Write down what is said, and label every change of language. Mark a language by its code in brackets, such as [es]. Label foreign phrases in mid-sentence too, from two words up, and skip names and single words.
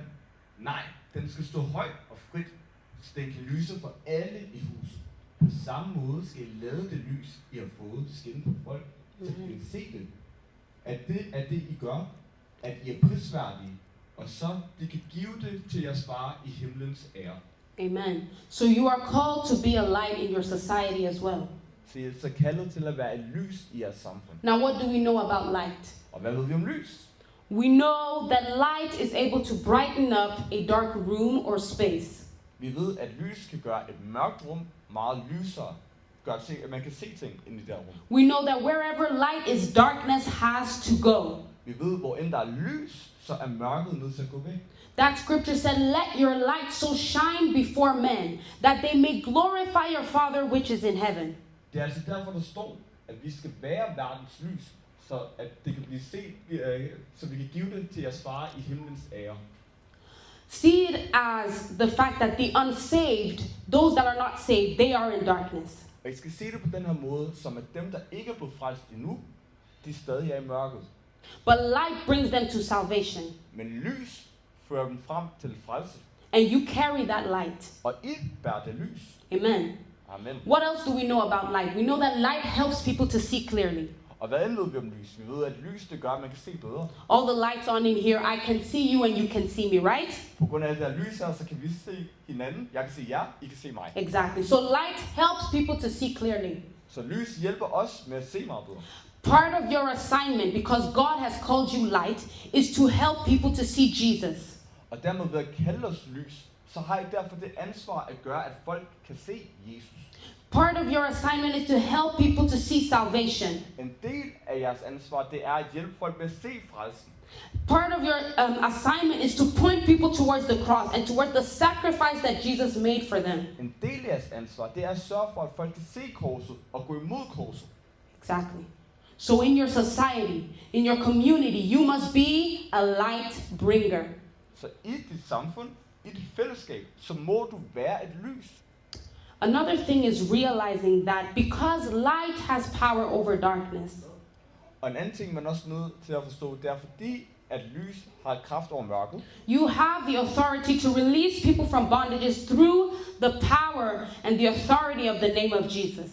[da] Nej, den skal stå højt og frit, så den kan lyse for alle i huset. På samme måde skal I lade det lys, I har fået, skinne på folk, så de kan se det. At det I gør, at I er prisværdige, og så de kan give det til jeres far i himlens ære. Amen. [en] So you are called to be a light in your society as well. [da] Så I er så kaldet til at være et lys i jeres samfund. [en] Now, what do we know about light? [da] Og hvad ved vi om lys? [en] We know that light is able to brighten up a dark room or space. [da] Vi ved, at lys kan gøre et mørkt rum meget lysere. Gør til, at man kan se ting ind i det rum. [en] We know that wherever light is, darkness has to go. [da] Vi ved, hvor end der er lys, så er mørket nødt til at gå væk. [en] That scripture said, let your light so shine before men, that they may glorify your Father which is in heaven. [da] Det er altså derfor, der står, at vi skal være verdens lys, så at det kan blive set, så vi kan give det til jeres far i himlens ære. [en] See it as the fact that the unsaved, those that are not saved, they are in darkness. [da] Og I skal se det på den her måde, som at dem, der ikke er blevet frelst endnu, de stadig er i mørket. [en] But light brings them to salvation. [da] Men lys fører dem frem til frelse. [en] And you carry that light. [da] Og I bærer det lys. Amen. Amen. [en] What else do we know about light? We know that light helps people to see clearly. [da] Og hvad andet ved vi om lys? Vi ved, at lys det gør, at man kan se bedre. [en] All the lights on in here, I can see you and you can see me, right? [da] På grund af det der lys her, så kan vi se hinanden. Jeg kan se jer, I kan se mig. [en] Exactly. So light helps people to see clearly. [da] Så lys hjælper os med at se meget bedre. [en] Part of your assignment, because God has called you light, is to help people to see Jesus. [da] Og dermed ved at kalde os lys, så har I derfor det ansvar at gøre, at folk kan se Jesus. [en] Part of your assignment is to help people to see salvation. [da] En del af jeres ansvar, det er at hjælpe folk med at se frelsen. [en] Part of your assignment is to point people towards the cross and towards the sacrifice that Jesus made for them. [da] En del af jeres ansvar, det er at sørge for, at folk kan se korset og gå imod korset. [en] Exactly. So in your society, in your community, you must be a light bringer. [da] Så i dit samfund, i dit fællesskab, så må du være et lys. [en] Another thing is realizing that because light has power over darkness, [da] Og en anden ting, man også er nødt til at forstå, det er fordi, at lys har kraft over mørket. [en] you have the authority to release people from bondages through the power and the authority of the name of Jesus.